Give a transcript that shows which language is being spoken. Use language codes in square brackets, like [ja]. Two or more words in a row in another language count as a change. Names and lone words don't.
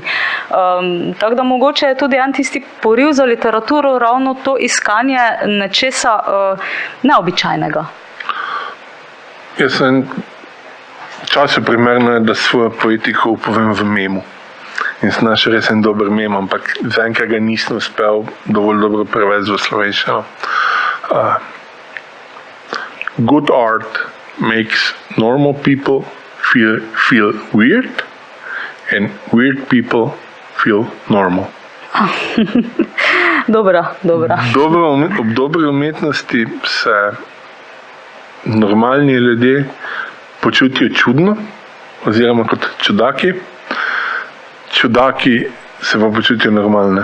[sl] Tako da mogoče je tudi en tisti poriv za literaturo ravno to iskanje nečesa neobičajnega. Jaz sem včasih primerno, da svojo poetiko upovem v memu. In sem našel res en dober mem, ampak zaenkrat ga nisem uspel dovolj dobro prevesti v slovenščino. [en] Good art makes normal people feel weird, and weird people feel normal. [sl] Dobra. Ob dobri umetnosti se normalni ljudje počutijo čudno, oziroma kot čudaki. Čudaki se pa počutijo normalne.